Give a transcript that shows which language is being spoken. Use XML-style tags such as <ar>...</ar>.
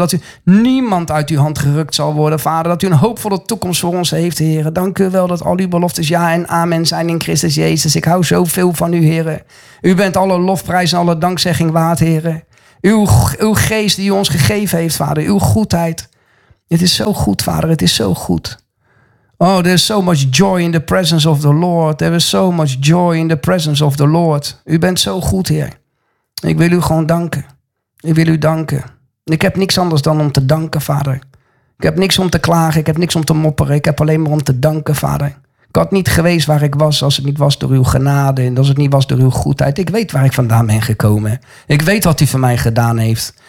<nl>Dat u niemand uit uw hand gerukt zal worden, vader. Dat u een hoopvolle toekomst voor ons heeft, heren. Dank u wel dat al uw beloftes ja en amen zijn in Christus Jezus. Ik hou zoveel van u, heren. U bent alle lofprijs en alle dankzegging waard, heren. Uw geest die u ons gegeven heeft, vader. Uw goedheid. Het is zo goed, vader. Het is zo goed.</nl> <en>Oh, there is so much joy in the presence of the Lord. There is so much joy in the presence of the Lord.</en> <nl>U bent zo goed, heer. Ik wil u gewoon danken. Ik wil u danken. Ik heb niks anders dan om te danken, vader. Ik heb niks om te klagen. Ik heb niks om te mopperen. Ik heb alleen maar om te danken, vader. Ik had niet geweest waar ik was als het niet was door uw genade. En als het niet was door uw goedheid. Ik weet waar ik vandaan ben gekomen. Ik weet wat u voor mij gedaan heeft.</nl>